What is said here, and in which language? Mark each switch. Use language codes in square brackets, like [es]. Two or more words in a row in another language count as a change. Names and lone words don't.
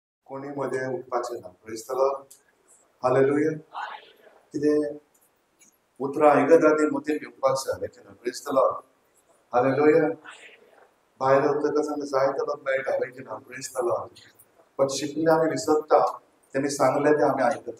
[kok] कोणी मध्ये उठपाचे ना. [en] praise the Lord. [kok] हालेलुया. कितें उतरां आयकता ती मतीन घेवपाक जाय. [en] लेकिन praise the Lord. [kok] हालेलुया. भायर वतकच आमकां जाय तलो मेळटा. [en] लेकिन praise the Lord. [kok] पण शिकले आमी विसरता. तेणी सांगले ते आमी आयकता.